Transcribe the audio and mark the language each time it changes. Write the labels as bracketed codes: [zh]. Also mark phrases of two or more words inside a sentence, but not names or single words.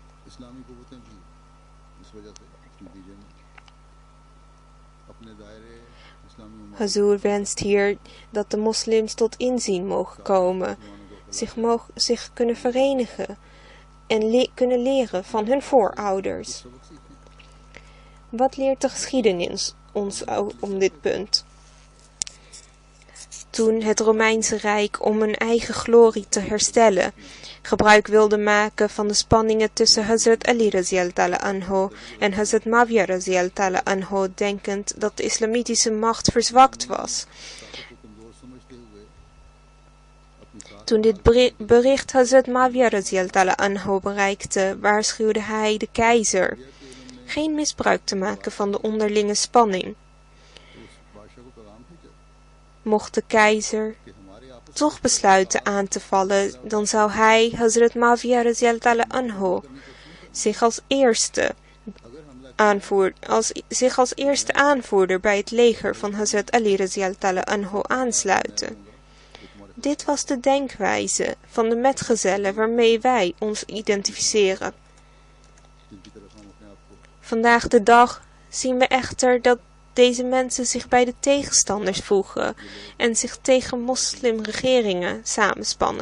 [nl] Hazur wenst hier dat de moslims tot inzien mogen komen, zich kunnen verenigen en kunnen leren van hun voorouders. Wat leert de geschiedenis ons om dit punt? Toen het Romeinse Rijk om hun eigen glorie te herstellen gebruik wilde maken van de spanningen tussen Hazrat Ali [ar] رضي الله عنه [nl] en Hazrat Muawiyah [ar] رضي الله عنه, [nl] denkend dat de islamitische macht verzwakt was. Toen dit bericht Hazrat Muawiyah [ar] رضي الله عنه [nl] bereikte, waarschuwde hij de keizer geen misbruik te maken van de onderlinge spanning. Mocht de keizer toch besluiten aan te vallen, dan zou hij, Hazrat Muawiyah [ar] رضي الله عنه, [nl] zich als eerste aanvoerder bij het leger van Hazrat Ali [ar] رضي الله عنه [nl] aansluiten. Dit was de denkwijze van de metgezellen waarmee wij ons identificeren. Vandaag de dag zien we echter dat deze mensen zich bij de tegenstanders voegen en zich tegen moslimregeringen samenspannen.